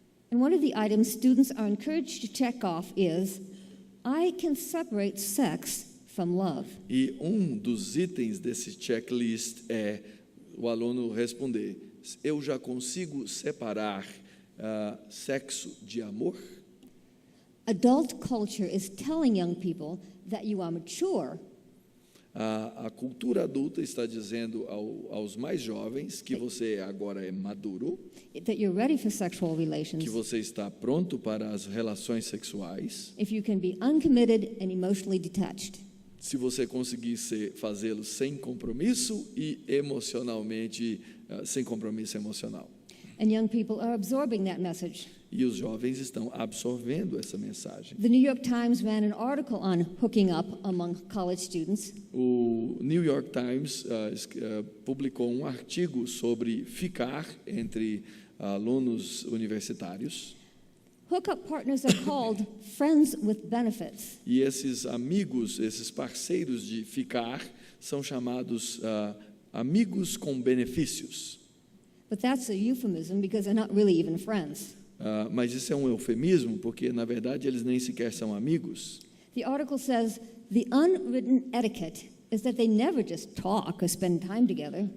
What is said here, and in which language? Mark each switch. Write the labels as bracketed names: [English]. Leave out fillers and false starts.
[English] And one of the items students are encouraged to check off is, I can separate sex from love. [Portuguese] E um dos itens desse checklist é o aluno responder, eu já consigo separar sexo de amor? [English] Adult culture is telling young people that you are mature, [Portuguese] A cultura adulta está dizendo aos mais jovens que você agora é maduro, [English] that you're ready for sexual [Portuguese] que [English] relations, [Portuguese] você está pronto para as relações sexuais, [English] if you can be uncommitted and emotionally detached. [Portuguese] se você conseguir fazê-lo sem compromisso e emocionalmente, sem compromisso emocional. [English] And young people are absorbing that message. [Portuguese] E os jovens estão absorvendo essa mensagem. [English] The New York Times ran an article on hooking up among college students. [Portuguese] O New York Times publicou um artigo sobre ficar entre alunos universitários. [English] Hookup partners are called friends with benefits. [Portuguese] E esses amigos, esses parceiros de ficar, são chamados amigos com benefícios. [English] But that's a euphemism because they're not really even friends. [Portuguese] Mas isso é um eufemismo, porque, na verdade, eles nem sequer são amigos. [English] The article says the unwritten etiquette is that they never just talk or spend time together.